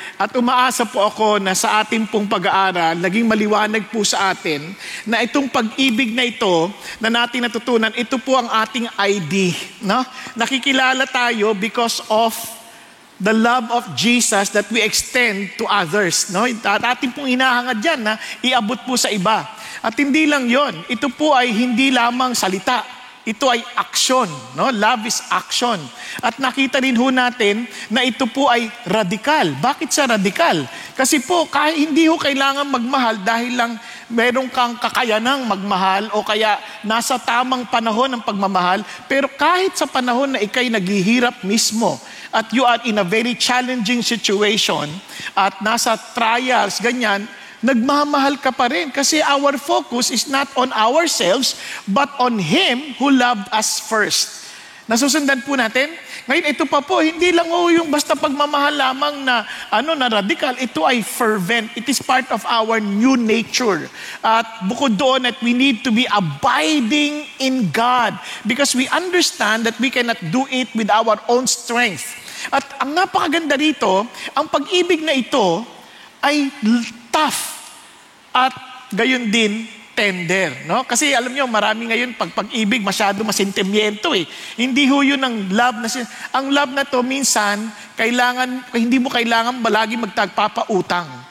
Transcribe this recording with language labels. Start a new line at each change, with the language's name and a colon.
Filipino: At umaasa po ako na sa ating pong pag-aaral, naging maliwanag po sa atin na itong pag-ibig na ito na natin natutunan, ito po ang ating ID. No? Nakikilala tayo
English: because of the love of Jesus that we extend to others.
Filipino: No? At ating pong hinahangad dyan na iabot po sa iba. At hindi lang yon, ito po ay hindi lamang salita. Ito ay action, no?
English: Love is action.
Filipino: At nakita rin ho natin na ito po ay radikal. Bakit sa radikal? Kasi po, hindi ho kailangan magmahal dahil lang meron kang kakayanang magmahal o kaya nasa tamang panahon ng pagmamahal. Pero kahit sa panahon na ikay naghihirap mismo
English: at you are in a very challenging situation at nasa trials, ganyan,
Filipino: nagmamahal ka pa rin kasi
English: our focus is not on ourselves but on Him who loved us first.
Filipino: Nasusundan po natin? Ngayon, ito pa po, hindi lang yung basta pagmamahal lamang na, na radical. Ito ay fervent.
English: It is part of our new nature.
Filipino: At bukod doon at
English: we need to be abiding in God because we understand that we cannot do it with our own strength.
Filipino: At ang napakaganda rito, ang pag-ibig na ito ay tough at gayon din tender, no? Kasi alam niyo, marami ngayon pag-ibig masyado masentimiento eh. Hindi ho yun ang love ang love na to minsan hindi mo kailangan lagi magtagpapautang.